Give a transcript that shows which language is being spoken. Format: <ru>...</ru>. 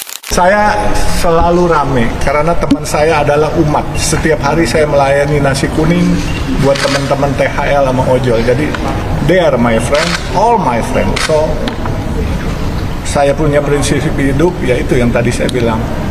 <id>Saya selalu rame karena teman saya adalah umat. Setiap hari saya melayani nasi kuning buat teman-teman THL sama ojol. Jadi</id> <en>they are my friend, all my friend.</en> <id>So saya punya prinsip hidup, yaitu yang tadi saya bilang.</id>